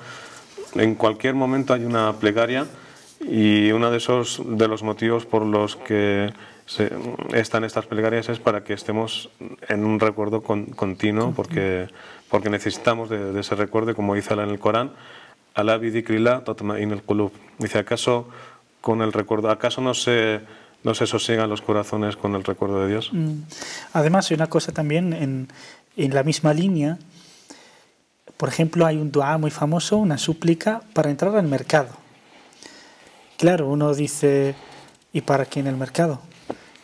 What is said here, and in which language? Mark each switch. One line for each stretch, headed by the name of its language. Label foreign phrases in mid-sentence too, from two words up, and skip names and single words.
Spanish: En cualquier momento hay una plegaria. Y uno de los motivos por los que están estas plegarias es para que estemos en un recuerdo continuo, porque necesitamos de ese recuerdo, como dice Allah en el Corán,
Arabic: ألا بذكر الله تطمئن القلوب.
Spanish: Dice, ¿acaso no se sosiegan los corazones con el recuerdo de Dios? Además hay una cosa también en la misma línea. Por ejemplo, hay un dua muy famoso, una súplica para entrar al mercado. Claro, uno dice, ¿y para qué en el mercado?